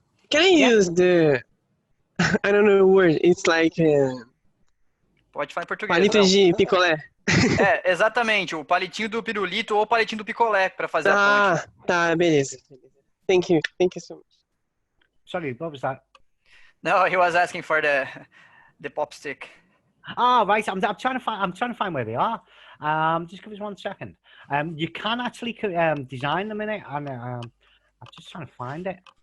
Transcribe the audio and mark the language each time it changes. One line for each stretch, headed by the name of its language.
English: can I use the, I don't know the word, it's like
Portuguese: Pode falar em português. palito de picolé. Exatamente, o palitinho do pirulito ou o palitinho do picolé para fazer a ponte. Tá, beleza.
English: Thank you so much. Sorry, what was that? No, he was asking for the pop stick. Ah, right. I'm trying to find where they are. Just give us 1 second. You can actually design them in it, and I'm just trying to find it.